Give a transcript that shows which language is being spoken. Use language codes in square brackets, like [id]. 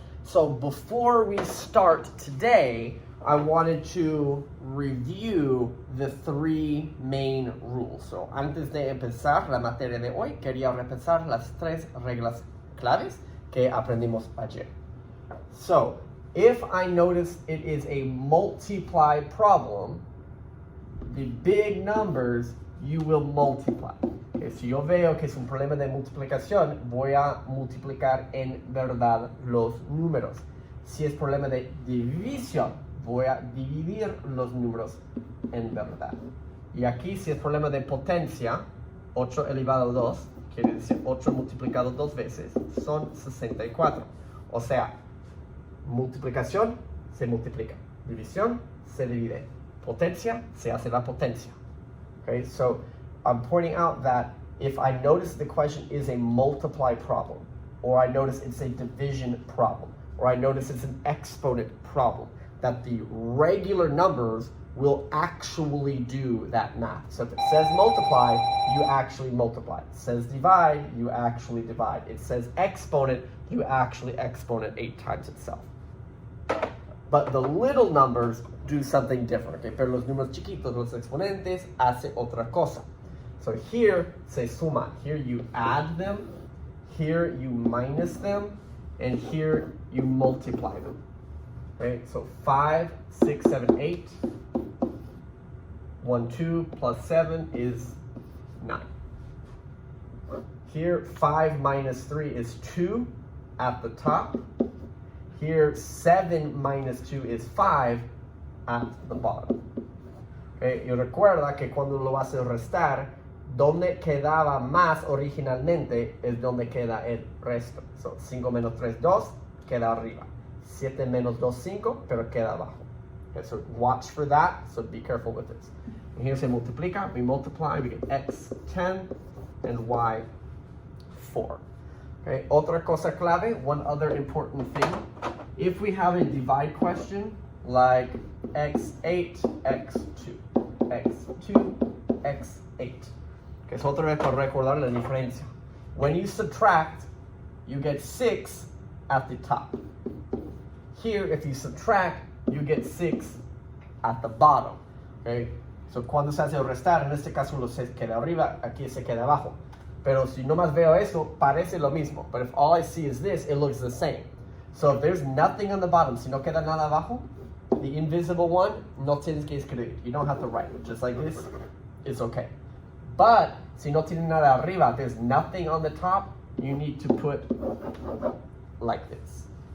[en] So before we start today, I wanted to review the three main rules. [es] So antes de empezar la materia de hoy, quería repasar las tres reglas claves que aprendimos ayer. [en] So if I notice it is a multiply problem, the big numbers you will multiply. [es] Okay, si yo veo que es un problema de multiplicación, voy a multiplicar en verdad los números. Si es problema de división, voy a dividir los números en verdad. Y aquí, si es problema de potencia, 8 elevado a 2, quiere decir 8 multiplicado dos veces, son 64. O sea, multiplicación se multiplica, división se divide, potencia se hace la potencia. [en] Okay, so I'm pointing out that if I notice the question is a multiply problem, or I notice it's a division problem, or I notice it's an exponent problem, that the regular numbers will actually do that math. So if it says multiply, you actually multiply. It says divide, you actually divide. It says exponent, you actually exponent 8 times itself. But the little numbers do something different, okay? [es] Pero los números chiquitos, los exponentes, hace otra cosa. [en] So here, [es] se suman. [en] Here you add them, here you minus them, and here you multiply them. Okay, so 5, 6, 7, 8. 1, 2 plus 7 is 9. Here, 5 minus 3 is 2 at the top. Here, 7 minus 2 is 5 at the bottom. [es] Okay, y recuerda que cuando lo vas a restar, donde quedaba más originalmente es donde queda el resto. So, 5 menos 3, 2, queda arriba. 7 menos 2, 5, pero queda abajo. [en] Okay, so watch for that, so be careful with this. And here [es] se multiplica, [en] we multiply, we get x 10 and y 4. Okay, [es] otra cosa clave, [en] one other important thing. If we have a divide question, like x8, x2, x2, x8. [es] Okay, so otra vez para recordar la diferencia. [en] When you subtract, you get 6 at the top. Here, if you subtract, you get 6 at the bottom. Okay? [es] So cuando se hace restar, en este caso los 6 queda arriba, aquí se queda abajo. Pero si nomás veo eso, parece lo mismo. [en] But if all I see is this, it looks the same. So if there's nothing on the bottom, [es] si no queda nada abajo, [en] the invisible one, [es] no tienes que escribir. [en] You don't have to write it. Just like this, it's okay. But [es] si no tiene nada arriba, [en] there's nothing on the top, you need to put like this.